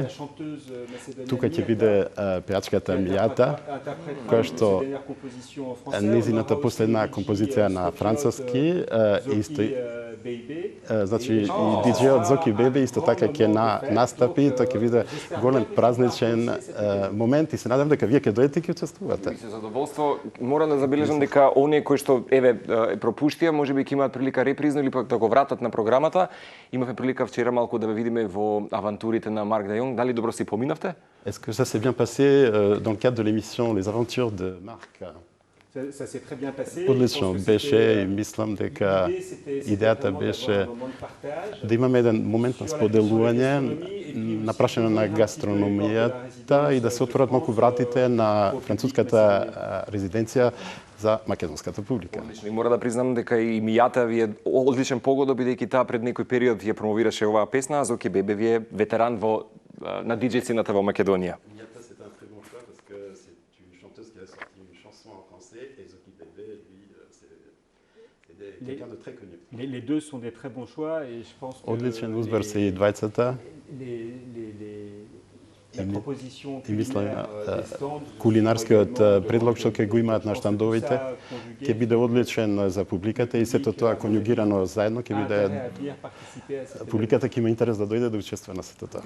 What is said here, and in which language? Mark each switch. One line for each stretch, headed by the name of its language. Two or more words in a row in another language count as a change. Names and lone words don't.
Macedonian: Тука ќе биде пејачката Мијата, која што незината последна композиција на француски значи и диџејот Зоки Бебе исто така ќе настапи, тоа ќе биде голем празничен момент и се надевам дека вие ќе дојдете и ќе учествувате. Со задоволство морам да забележам дека оние кои што пропуштија, можеби ќе имаат прилика репризно или пак да го вратат на програмата. Имавме прилика вчера малку да ве видиме во авантурите на Марк де Јонг. Дали добро си поминавте?
French: Est-ce que ça s'est bien passé dans le cadre de l'émission Les Aventures de Marc? Ça s'est très bien passé.
Macedonian: Одлично беше и мислам дека идејата беше да имаме еден момент на споделување на прашање на гастрономијата и да се отворат малку вратите на француската резиденција за македонската публика. Одлично. И мора да признам дека и мијата ви е одличен погода, бидејќи таа пред некој период ја промовираше оваа песна, а Зоки Бебе ви е ветеран на диџеј сцената во Македонија.
French: Les deux sont des très bons choix et je pense que
Macedonian: Одличен избор се и двајцата. И мислам, кулинарскиот предлог што ќе го имаат на штандовите ќе биде одличен за публиката и сето тоа конјугирано заедно ќе биде публиката ќе има интерес да дојде да учествува на сето тоа.